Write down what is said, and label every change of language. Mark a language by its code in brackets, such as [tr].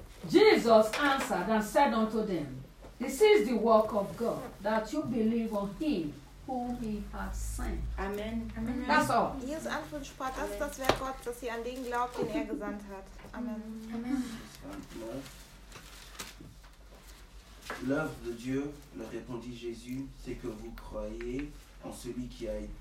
[en] Jesus answered and said unto them, this is the work of God, that you believe on him whom he has sent. Amen. Amen. That's all. [de] Jesus antwortet, sprach, das ist das Werk Gottes, dass ihr an den glaubt, den er gesandt hat. [en] Amen. Amen. [fr] L'œuvre de Dieu, leur répondit Jésus, c'est que vous croyez en celui qui a